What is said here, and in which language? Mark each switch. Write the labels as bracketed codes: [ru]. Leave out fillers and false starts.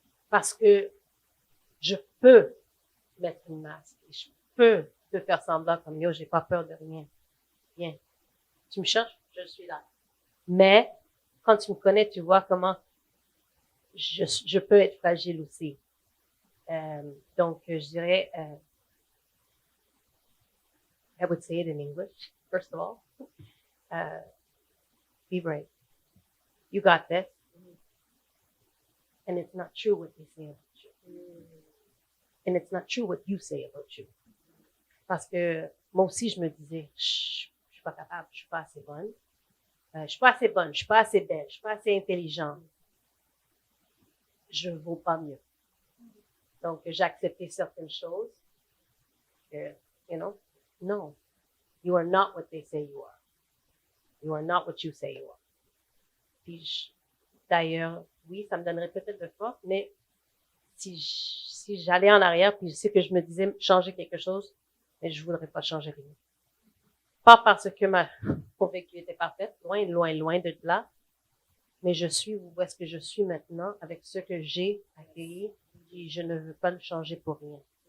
[fr] Parce que je peux mettre une masque, et je peux te faire semblant comme, yo, j'ai pas peur de rien. Rien. Tu me cherches, je suis là. Mais, quand tu me connais, tu vois comment je peux être fragile aussi. Donc, je dirais, [en] I would say it in English, first of all. Be brave. You got this. And it's not true what they say about you. And it's not true what you say about you. [fr] Parce que moi aussi, je me disais, je suis pas capable, je suis pas assez bonne. Je suis pas assez bonne, je suis pas assez belle, je suis pas assez intelligente. Je vaux pas mieux. Donc, j'ai accepté certaines choses. [en] You know, no, you are not what they say you are. You are not what you say you are. [fr] D'ailleurs, oui, ça me donnerait peut-être de force, mais si j'allais en arrière, puis je sais que je me disais changer quelque chose, mais je voudrais pas changer rien. Pas parce que ma convaincue était parfaite, loin, loin, loin de là, mais je suis où est-ce que je suis maintenant avec ce que j'ai accueilli et je ne veux pas le changer pour rien.